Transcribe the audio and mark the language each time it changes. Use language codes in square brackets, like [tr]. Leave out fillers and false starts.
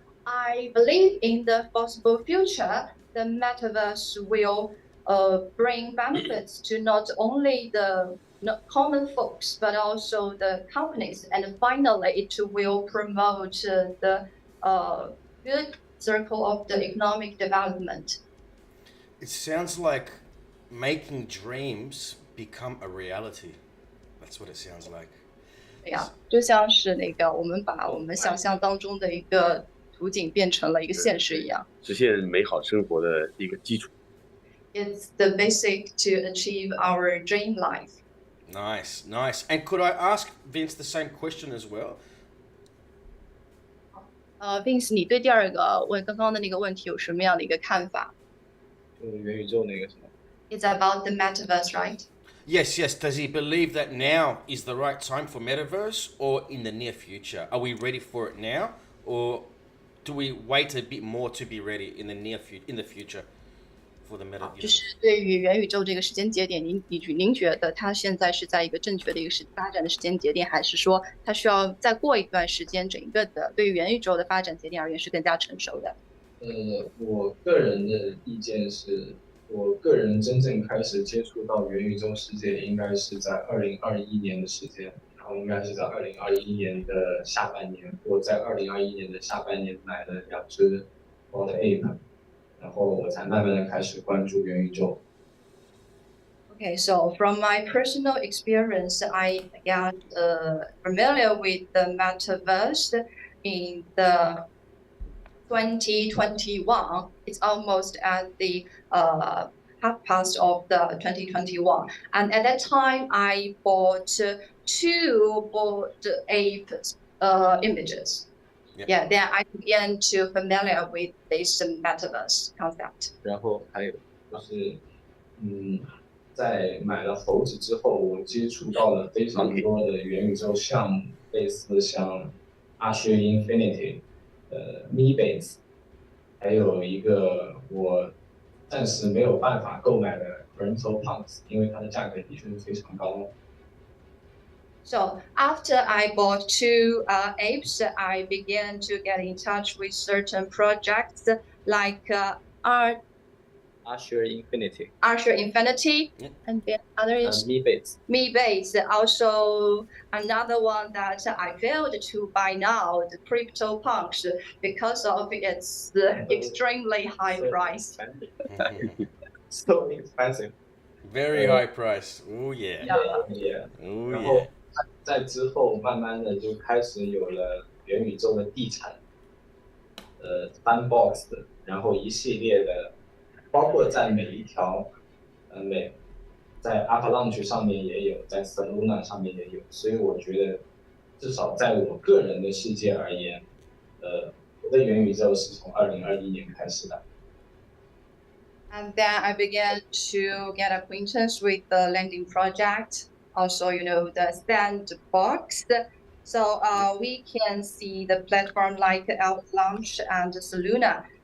[en] I believe in the possible future, the metaverse will bring benefits to not only the common folks, but also the companies. And finally, it will promote the good circle of the economic development. It sounds like making dreams become a reality. That's what it sounds like. [zh] 对呀，就像是那个我们把我们想象当中的一个图景变成了一个现实一样。实现美好生活的一个基础。 [en] It's the basic to achieve our dream life. Nice, nice. And could I ask Vince the same question as well? [zh] Vince， 你对第二个刚刚的那个问题有什么样的一个看法？就是元宇宙那个什么。 [en] It's about the metaverse, right? Yes, yes. Does he believe that now is the right time for metaverse, or in the near future? Are we ready for it now, or do we wait a bit more to be ready in the future for the metaverse? [zh] 就是对于元宇宙这个时间节点，您觉得它现在是在一个正确的一个发展的时间节点，还是说它需要再过一段时间，整个的对于元宇宙的发展节点而言是更加成熟的？我个人的意见是，我个人真正开始接触到元宇宙世界，应该是在2021年的时间，然后应该是在2021年的下半年，我在2021年的下半年买了2只我的 Ape， 然后我才慢慢的开始关注元宇宙。 [en] Okay, so from my personal experience, I got familiar with the metaverse in the 2021. It's almost at the half past of the 2021. And at that time, I bought two Bored Ape images. Yeah. Yeah, then I began to familiar with this metaverse concept. [zh] 然后还有就是，在买了猴子之后，我接触到了非常多的元宇宙项目，类似像 RCCC Infinity、Metaverse，还有一个我暂时没有办法购买的 Parental Punks，因为它的价格的确是非常高。 [en] So after I bought two apes, I began to get in touch with certain projects like Azure Infinity， Azure Infinity, Yeah. and then other is Metaverse， Metaverse. Also another one that I failed to buy now, the CryptoPunks, because of its extremely high price. So expensive. Very high price. Oh yeah. Yeah. Oh [zh] 然 [en] yeah. [zh] 后在之后，慢慢的就开始有了元宇宙的地产，sandbox 的，然后一系列的，包括在每一条，在 Avalanche 上面也有，在 Solana 上面也有，所以我觉得，至少在我个人的世界而言，我的元宇宙是从2021年开始的。 [en] And then I began to get acquaintance with the landing project, also, the sandbox. So we can see the platform like Avalanche and Soluna.